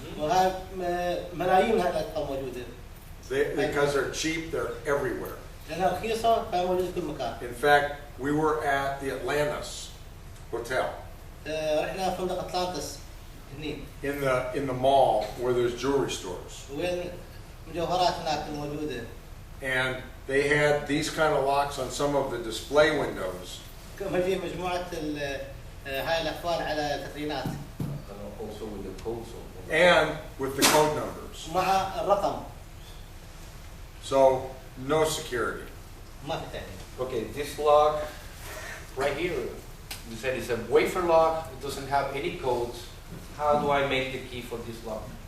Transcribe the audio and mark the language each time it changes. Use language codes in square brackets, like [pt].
[ar] وهاي ملايين هذه الاقفال موجوده. [en] Because they're cheap, they're everywhere. [ar] لانها رخيصه فموجوده في كل مكان. [en] In fact, we were at the Atlantis Hotel. [ar] رحنا فندق أطلانتس هني. [en] In the mall where there's jewelry stores. [ar] وين مجوهرات هناك موجودة. [en] And they had these kind of locks on some of the display windows. [ar] كما في مجموعة هاي الأقفال على التطرينات. [en] Also with the codes. And with the code numbers. [ar] مع الرقم. [en] So no security. [ar] ما في تأمين. [en] Okay, this lock right here, you said it's a wafer lock. It doesn't have any codes. How do I make the key for this lock?